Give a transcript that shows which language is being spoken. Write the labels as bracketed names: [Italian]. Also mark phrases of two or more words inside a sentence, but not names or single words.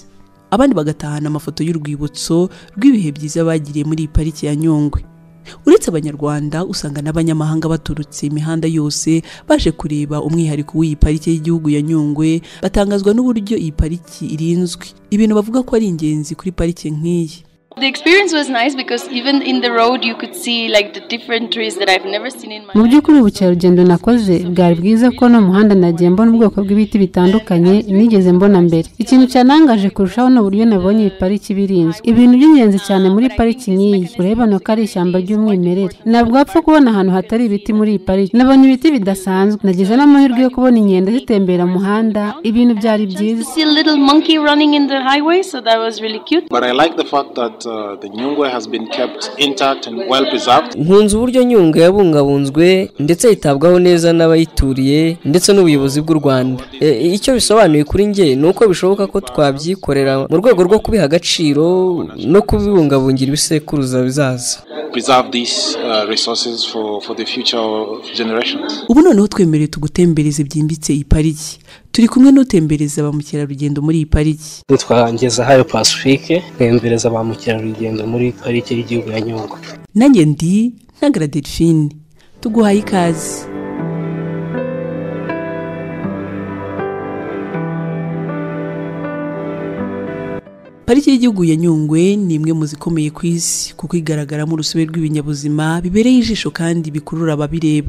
[Kinyarwanda] Abandi bagatahana amafoto y'urwibutso rw'ibihe byiza bagiriye muri iyi parike ya Nyungwe. Uretse abanyarwanda, usanga n'abanyamahanga baturutse imihanda yose baje kureba umwihariko w'iyi parike y'igihugu ya Nyungwe, batangazwa n'uburyo iyi pariki irinzwe, ibintu bavuga ko ari ingenzi kuri parike nk'iyi. [English] The experience was nice because even in the road you could see like the different trees that I've never seen in my life. [Kinyarwanda] Mu by'ukuri ubukerarugendo nakoze bwari bwiza ko no muhanda nagiye mbona ubwoko bw'ibiti bitandukanye nigeze mbona mbere. Ikintu cyanangaje kurushaho no buryo nabonye iyi pariki birinzwe. Ibintu by'ingenzi cyane muri pariki nk'iyi, urebana ko ari ishyamba ry'umwimerere. Ntabwo wapfa kubona ahantu hatari ibiti muri iyi pariki. Nabonye ibiti bidasanzwe, nagize n'amahirwe yo kubona inkende zitembera mu muhanda, ibintu byari byiza. [English] See a little monkey running in the highway, so that was really cute. But I like the fact that the Nyungwe has been kept intact and well preserved. [Kinyarwanda] Nkunze uburyo Nyungwe yabungabunzwe ndetse yitabwaho neza n'abayituriye ndetse n'ubuyobozi bw'u Rwanda. Icyo bisobanuye kuri nge nuko bishoboka ko twabyikorera mu rwego rwo kubiha agaciro no kubibungabungira ibisekuruza bizaza. [English] Preserve these resources for the future generations. [Kinyarwanda] Ubu noneho twemereye tugutembereze byimbitse iyi pariki. Turi kumwe n'utembereza ba mukerarugendo muri iyi pariki. Twangeza hayo Pacifique, tembereza ba mukerarugendo muri pariki y'igihugu ya Nyungwe. Nanjye ndi Ntagara Delphine, tuguhaye ikaze. Pariki y'igihugu ya Nyungwe ni imwe mu zikomeye ku isi kuko igaragaramo urusobe rw'ibinyabuzima bibereye ijisho kandi bikurura ababireba.